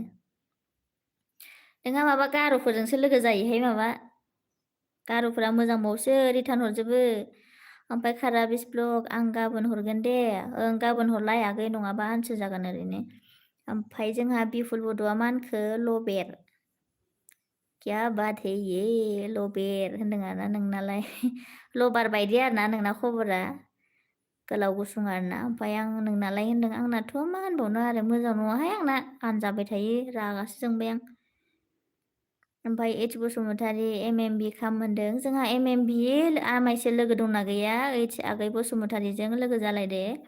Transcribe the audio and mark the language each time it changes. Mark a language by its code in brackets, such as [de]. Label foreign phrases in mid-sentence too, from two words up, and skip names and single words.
[brx] नोंहा माबा गार'फोरजोंसो लोगो जायोहाय माबा गार'फोरा मोजांबावसो रिटार्न हरजोबो। ओमफ्राय खाराबिस ब्लग आं गाबोन हरगोन दे ओं गाबोन हरलाय आगै नङाबा आनसो जागोन ओरैनो। ओमफ्राय जोंहा बिफुल बड'आ मा होनखो लबेर [hi] क्या बात है ये [brx] लबेर होनदों आरोना नोंनालाय लबार बायदि आरोना नोंना खबरा गोलाव गुसुं आरोना। ओमफ्राय आं नोंनालाय होनदों आंनाथ' मा होनबावनो आरो मोजां नङाहाय आंना आनजाबाय थायो रागासो जोंबाय आं। ओमफ्राय ओइच बसुमतारि MMB खाम होनदों जोंहा MMB आमाइसो लोगो दंना गैया ओइच आगै बसुमतारिजों लोगो जालायदे।